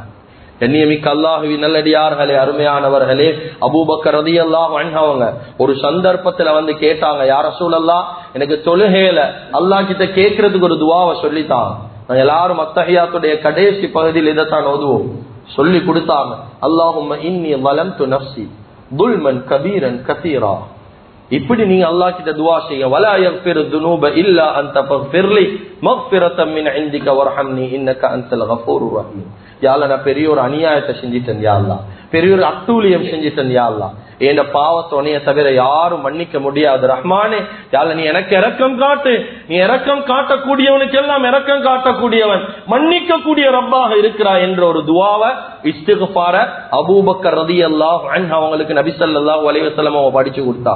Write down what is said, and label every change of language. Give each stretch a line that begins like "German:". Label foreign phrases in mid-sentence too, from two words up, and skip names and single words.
Tamil: கண்ணியமிக்க அல்லாஹுவின் நல்லடியார்களே, அருமையானவர்களே, அபூபக்கர்
Arabic: رضي الله عنه
Tamil: அவங்க ஒரு சந்தர்ப்பத்துல வந்து கேட்டாங்க,
Arabic: يا رسول الله,
Tamil: எனக்கு தொழுகையில அல்லாஹ் கிட்ட கேட்கறதுக்கு ஒரு துஆவை சொல்லித்தாங்க. நாங்க எல்லாரும் அத்தஹியாத்துடைய கடைசி பகுதியில் இதைத்தான் ஓதுவோம். சொல்லி கொடுத்தாங்க,
Arabic: اللهم إني ظلمت نفسي ظلما كبيرا كثيرا.
Tamil: இப்படி நீங்க அல்லாஹ் கிட்ட துஆ செய்யுங்க,
Arabic: ولا يغفر ذنوب الا انت فاغفر لي مغفرة من عندك وارحمني انك انت الغفور الرحيم. يا الله,
Tamil: நான் பெரிய ஒரு அநியாயத்தை செஞ்சிட்டேன்
Arabic: يا الله,
Tamil: பெரிய ஒரு அட்டூழியம் செஞ்சிட்டேன்
Arabic: يا الله,
Tamil: என் பாவத்தை உன்னைய தவிர யாரும் மன்னிக்க முடியாது ரஹ்மானே.
Arabic: يا الله,
Tamil: நீ எனக்கு இரக்கம் காட்டு, நீ இரக்கம் காட்டக்கூடியவனுக்கு எல்லாம் இரக்கம் காட்டக்கூடியவன், மன்னிக்க கூடிய ரப்பாக இருக்கிறாய் என்ற ஒரு துஆவை இஸ்திக்ஃபார அபூபக்கர்
Arabic: رضي الله عنه
Tamil: அவங்களுக்கு நபி
Arabic: صلى الله عليه وسلم
Tamil: அவங்க படிச்சு கொடுத்தாங்க.